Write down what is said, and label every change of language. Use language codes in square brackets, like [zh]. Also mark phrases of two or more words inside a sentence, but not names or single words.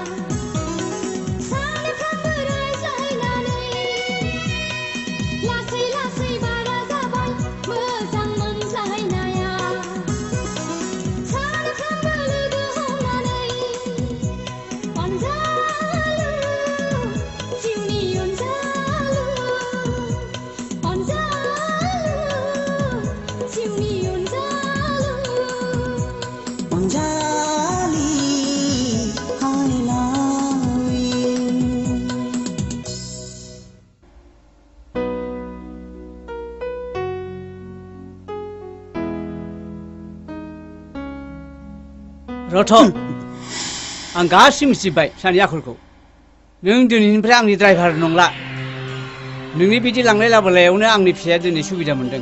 [brx] सानफ्रोमबो रायज्लायनानै लासै लासै बारा जाबाय मोजां मोनज्लायनाया सानफ्रोमबो लोगो हमनानै अनजालु जिउनि अनजालु अनजालु जिउनि अनजालु [en] अनजालि I love you [brx] रथ' आं गासिबो मिथिबाय सानि आखलखौ नों दिनैनिफ्राय आंनि ड्राइभार नंला नोंनि बिदि लांलाय लाबोलायावनो आंनि फिसाया दिनै सुबिदा मोनदों